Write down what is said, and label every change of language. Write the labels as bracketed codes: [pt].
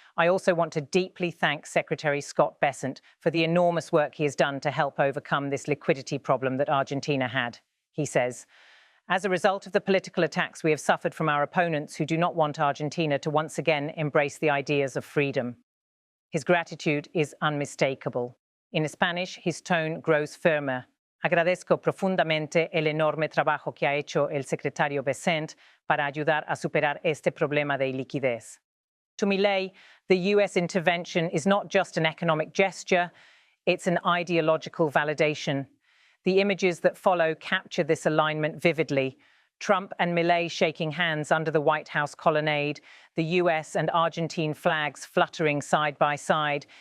[en] I also want to deeply thank Secretary Scott Bessent for the enormous work he has done to help overcome this liquidity problem that Argentina had. He says, as a result of the political attacks we have suffered from our opponents who do not want Argentina to once again embrace the ideas of freedom. His gratitude is unmistakable. In Spanish, his tone grows firmer. [es] Agradezco profundamente el enorme trabajo que ha hecho el secretario Bessent para ayudar a superar este problema de liquidez. [en] To Milei, the US intervention is not just an economic gesture, it's an ideological validation. The images that follow capture this alignment vividly. Trump and Milei shaking hands under the White House colonnade, the US and Argentine flags fluttering side by side.